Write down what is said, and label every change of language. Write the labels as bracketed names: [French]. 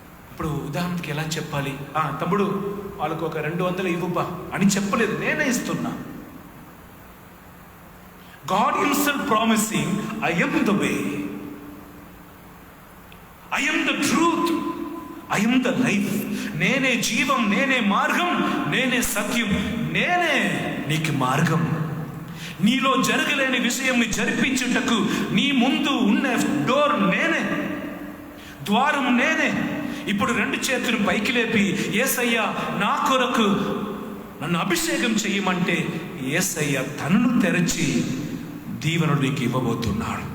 [Telugu] ఇప్పుడు ఉదాహరణకి ఎలా చెప్పాలి? తమ్ముడు వాళ్ళకు ఒక 200 ఇవ్వుబా అని చెప్పలేదు, నేనే ఇస్తున్నా. [English] God himself promising, I am the way, I am the truth, I am the life. [Telugu] నేనే జీవం, నేనే మార్గం, నేనే సత్యం, నేనే నీకు మార్గం. నీలో జరగలేని విషయం జరిపించుటకు నీ ముందు ఉన్న డోర్ నేనే, ద్వారం నేనే. ఇప్పుడు 2 చేతులు పైకి లేపి యేసయ్య నా కొరకు నన్ను అభిషేకం చేయమంటే యేసయ్య తనను తెరచి దీవెనలు నీకు ఇవ్వబోతున్నాడు.